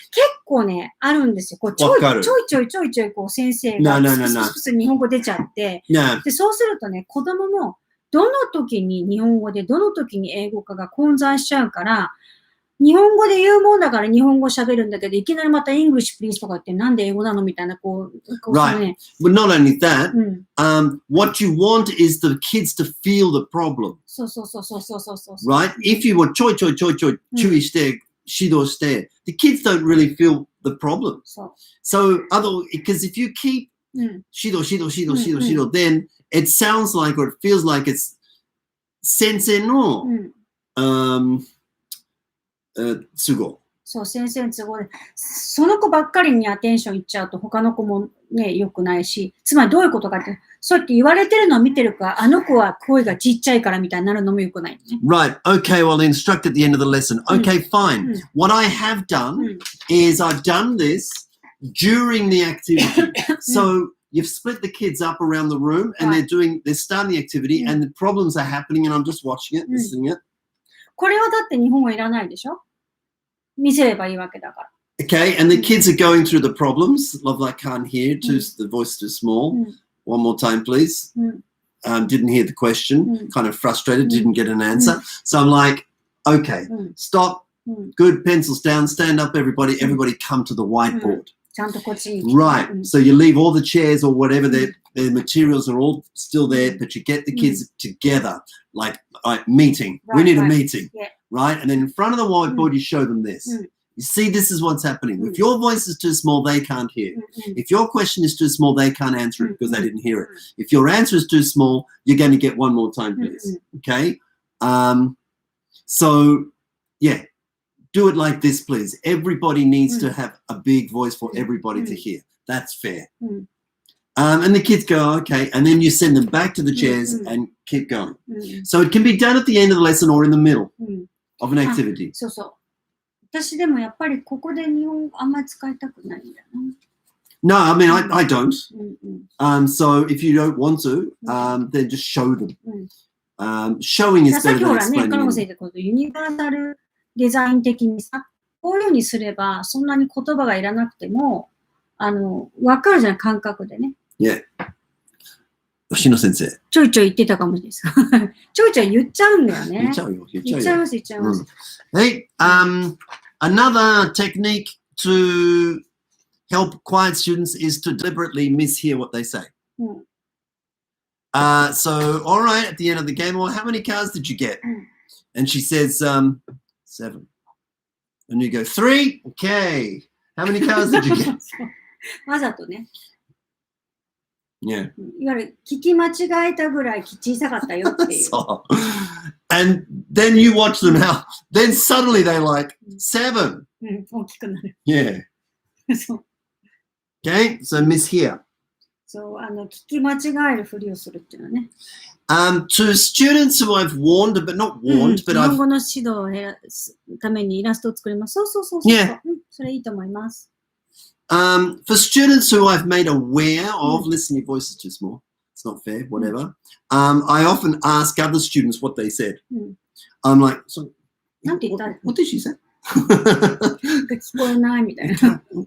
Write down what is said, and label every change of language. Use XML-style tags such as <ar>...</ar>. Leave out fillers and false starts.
<ja>結構ね、あるんですよ。こうちょいちょい、こう先生が、日本語出ちゃって、で、そうするとね、子供も、どの時に日本語で、どの時に英語かが混在しちゃうから、日本語で言うもんだから日本語喋るんだけど、いきなりまた</ja> <en>English please</en> <ja>とか言ってなんで英語なのみたいな、</ja> <en>Right. But not only that, what you want is the kids to feel the problem.</en> <ja>そう。</ja> <en>Right? If you were</en> <ja>ちょい注意して、指導して、</ja> <en>the kids don't really feel the problem. So, because if you keep 指導、then it sounds like or it feels like it's</en> <ja>先生の、都合。そう、先生の都合で、その子ばっかりにアテンションいっちゃうと他の子もね、良くないし、つまりどういうことかって、そうやって言われてるのを見てるか、あの子は声がちっちゃいからみたいになるのも良くないね。</ja> <en>Right, okay, well, instruct at the end of the lesson. Okay, fine. What I have done is I've done this during the activity. So you've split the kids up around the room and they're starting the activity and the problems are happening and I'm just watching it, listening it.</en> <ja>これはだって日本語いらないでしょ？見せればいいわけだから。</ja> <en>Okay, and the kids are going through the problems. Love, I can't hear. The voice too small. One more time, please. Didn't hear the question. Kind of frustrated. Didn't get an answer. So I'm like, okay, stop. Good, pencils down. Stand up, everybody. Everybody come to the whiteboard. Right. So you leave all the chairs or whatever. Their materials are all still there, but you get the kids together, like meeting. We need a meeting, right? And then in front of the whiteboard, you show them this. You see, this is what's happening. If your voice is too small, they can't hear. If your question is too small, they can't answer it because they didn't hear it. If your answer is too small, you're going to get one more time, please. Okay? So, yeah. Do it like this, please. Everybody needs to have a big voice for everybody to hear. That's fair. And the kids go, okay. And then you send them back to the chairs and keep going. So it can be done at the end of the lesson or in the middle of an activity.</en> <ja>そうそう。私でもやっぱりここで日本語あんまり使いたくないんだよな。</ja> <en>No, I mean, I don't. So if you don't want to, then just show them. Showing is better than explaining.</en> <ja>さっきほらね、カノコ先生ことユニバーサルデザイン的にさ、こういうようにすれば、そんなに言葉がいらなくても、わかるじゃん、感覚でね。</ja> <en>Yeah. 吉野先生。</en> <ja>ちょいちょい言ってたかもしれないです。ちょいちょい言っちゃうんだよね。言っちゃうよ。言っちゃいます。</ja> <en>Hey, another technique to help quiet students is to deliberately mishear what they say. So, all right, at the end of the game, well, how many cars did you get? And she says, 7. And you go, 3? Okay. How many cars did you get?</en> <ja>わざとね。</ja> <en>Yeah.</en> <ja>いわゆる聞き間違えたぐらい小さかったよっていう。</ja> <en>So, and then you watch them now. Then suddenly they're like, 7.</en> <ja>大きくなる。</ja> <en>Yeah.</en> <ja>そう。</ja> <en>Okay, so mishear.</en> <ja>そう、聞き間違えるふりをするっていうのはね。</ja> <en>To students who I've warned, but not warned, but</en> <ja>日</ja> <en>I've...</en> <ja>本語の指導を減らすためにイラストを作ります。そう。</ja> <en>Yeah.</en> <ja>それいいと思います。</ja> <en>For students who I've made aware of, listen, your voice is too small. It's not fair, whatever. I often ask other students what they said. I'm like, so,</en> <ja>なんて言った</ja> <en>what did she say?</en> <ja>聞こえないみたいな。</ja>